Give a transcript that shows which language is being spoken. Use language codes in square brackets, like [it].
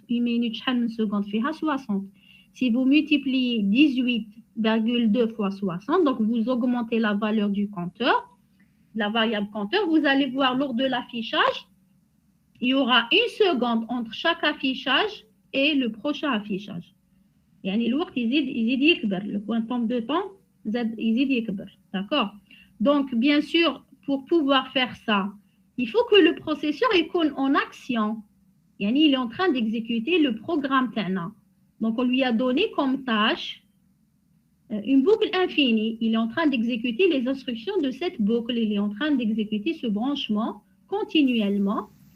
[fr] 1 minute, 1 seconde, fait 60. Si vous multipliez 18,2 fois 60, donc vous augmentez la valeur du compteur, la variable compteur, vous allez voir lors de l'affichage, il y aura 1 seconde entre chaque affichage et le prochain affichage. [ar] يعني الوقت يزيد يكبر, [fr] le quantum de temps [ar] يزيد يكبر. [fr] D'accord? Donc, bien sûr, pour pouvoir faire ça, il faut que le processeur est en action. Il est en train d'exécuter le programme TANA. Donc, on lui a donné comme tâche une boucle infinie. Il est en train d'exécuter les instructions de cette boucle. Il est en train d'exécuter ce branchement continuellement.